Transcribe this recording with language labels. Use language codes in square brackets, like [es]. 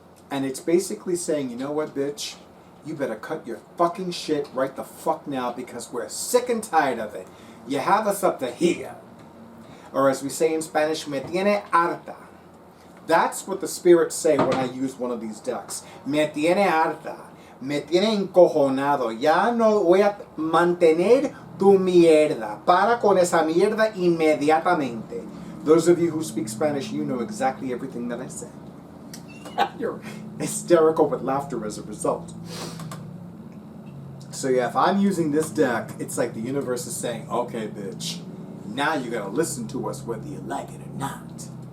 [en] And it's basically saying, you know what, bitch? You better cut your fucking shit right the fuck now because we're sick and tired of it. You have us up to here. Or as we say in Spanish, [es] me tiene harta. [en] That's what the spirits say when I use one of these decks. [es] Me tiene harta. Me tiene encojonado. Ya no voy a mantener tu mierda. Para con esa mierda inmediatamente. [en] Those of you who speak Spanish, you know exactly everything that I say. You're hysterical with laughter as a result. So yeah, if I'm using this deck, it's like the universe is saying, okay, bitch, now you're going to listen to us whether you like it or not.